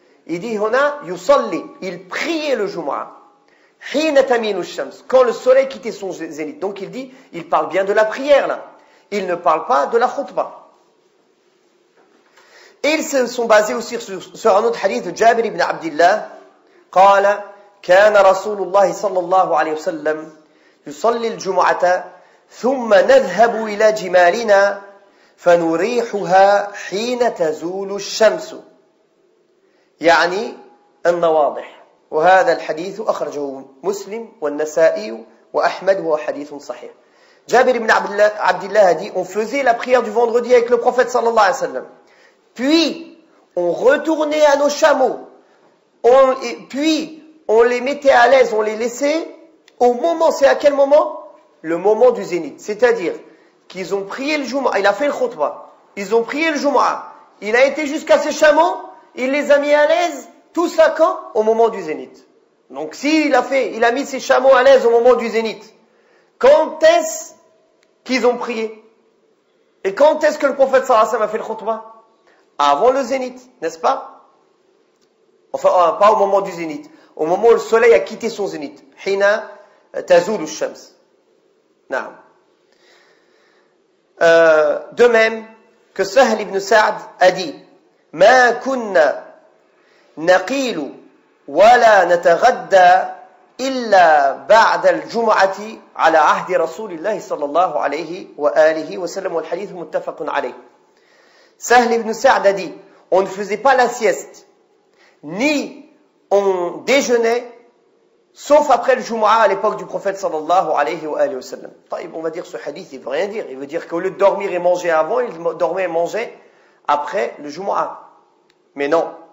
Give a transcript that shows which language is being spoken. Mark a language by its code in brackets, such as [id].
[fr] Il dit [ar] hona yusalli, [fr] il priait le Jumu'ah. [ar] Hina tamilu ash-shams, [fr] quand le soleil quittait son zénith. Donc il dit, il parle bien de la prière là. Il ne parle pas de la khutbah. Et ils se sont basés aussi sur un autre hadith de Jabir ibn Abdillah. [ar] قال كان رسول الله صلى الله عليه وسلم يصلي الجمعة ثم نذهب إلى جمالنا فنريحها حين تزول الشمس يعني النواضح وهذا الحديث أخرجه مسلم والنسائي وأحمد وهو حديث صحيح. [fr] Jabir ibn Abdillah a dit on faisait la prière du vendredi avec le prophète sallallahu alayhi wa sallam. Puis on retournait à nos chameaux. Puis on les mettait à l'aise, on les laissait au moment, c'est à quel moment? Le moment du zénith. C'est-à-dire qu'ils ont prié le Jumu'ah, il a fait le khutbah, ils ont prié le Jumu'ah, il a été jusqu'à ses chameaux, il les a mis à l'aise, tout ça quand? Au moment du zénith. Donc s'il a mis ses chameaux à l'aise au moment du zénith, quand est-ce qu'ils ont prié? Et quand est-ce que le prophète sallallahu alayhi wa sallam a fait le khutbah? Avant le zénith, n'est-ce pas? Enfin, pas au moment du zénith, au moment où le soleil a quitté son zénith. [ar] Hina tazulu ash-shams. [fr] De même que Sahl ibn Sa'd a dit [ar] ما كنا نقيل ولا نتغدى إلا بعد الجمعة على عهد رسول الله صلى الله عليه وآله وسلم والحديث متفق عليه. [fr] Sahl ibn Sa'd a dit on ne faisait pas la sieste ni on déjeunait sauf après le Jumu'ah à l'époque du prophète sallallahu alayhi wa sallam. On va dire ce hadith, il veut rien dire. Il veut dire qu'au lieu de dormir et manger avant, il dormait et mangeait après le Jumu'ah. Mais non.